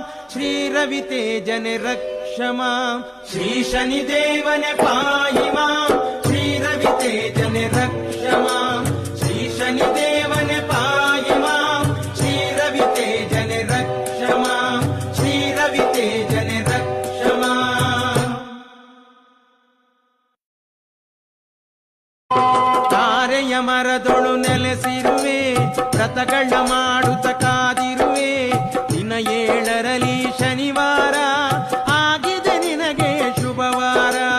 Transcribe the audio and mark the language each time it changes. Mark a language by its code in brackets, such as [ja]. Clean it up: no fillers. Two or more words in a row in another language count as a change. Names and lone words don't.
[kn] ಶ್ರೀ ರವಿತೇಜನೆ ರಕ್ಷಮಾ ಶ್ರೀ ಶನಿದೇವನೆ [sa] ಪಾಹಿ ಮಾಂ [kn] ಶ್ರೀ ರವಿತೇಜನೆ ರಕ್ಷಮಾ ಶ್ರೀ ಶನಿದೇವನೆ [sa] ಪಾಹಿ ಮಾಂ [kn] ಶ್ರೀ ರವಿತೇಜನೆ ರಕ್ಷಮಾ ಶ್ರೀ ರವಿತೇಜನೆ ರಕ್ಷಮಾ. ತಾರೆಯ ಮರದೊಳು ನೆಲೆಸಿರುವೆ ವ್ರತಗಳ ಮಾಡುತ್ತ ಕಾದಿರುವೆ ದಿನ 7ರಲ್ಲಿ ಶನಿವಾರ ಆಗಿದೆ ನಿನಗೆ ಶುಭವಾರ.